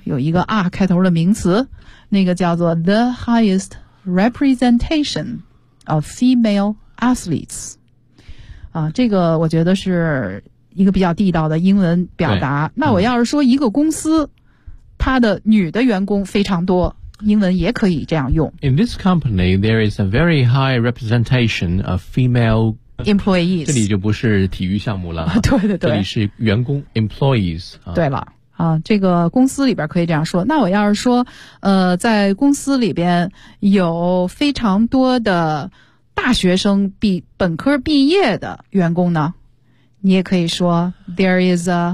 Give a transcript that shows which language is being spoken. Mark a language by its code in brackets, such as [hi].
[zh] 有一个 R 开头的名词，那个叫做 [en] The highest representation of female athletes。 [zh] 啊，这个我觉得是一个比较地道的英文表达。那我要是说一个公司，它的女的员工非常多，英文也可以这样用。 [en] In this company, there is a very high representation of female employees。 [zh] 这里就不是体育项目了，对对对，这里是员工 employees。对了，啊，这个公司里边可以这样说。那我要是说，在公司里边有非常多的大学生比本科毕业的员工呢，你也可以说 [en] there is